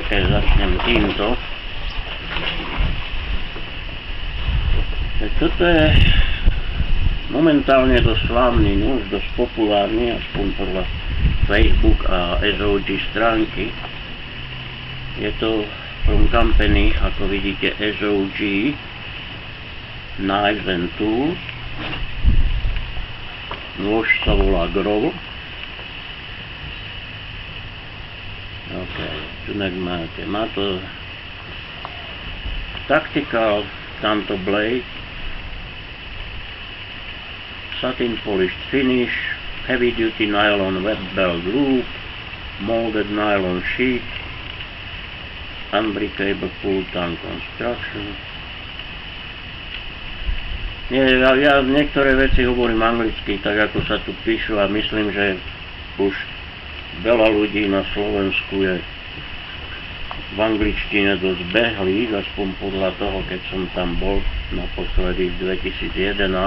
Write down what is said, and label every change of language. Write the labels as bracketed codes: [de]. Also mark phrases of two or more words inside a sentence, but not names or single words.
[sk] OK, začnem týmto. Toto je momentálne dosť slávny nôž, dosť populárny, aspoň podľa Facebook a SOG stránky. Je to [en] from company, [sk] ako vidíte, SOG Knives and Tools. Nôž sa volá Grove. OK, tu máte. Má to [en] Tactical Tanto Blade, satin polished finish, heavy duty nylon web belt loop, molded nylon sheet, unbreakable pull tongue construction. [sk] Ja niektoré veci hovorím anglicky, tak ako sa tu píšu, a myslím, že už veľa ľudí na Slovensku je v angličtine dosť behlých, aspoň podľa toho, keď som tam bol naposledy v 2011.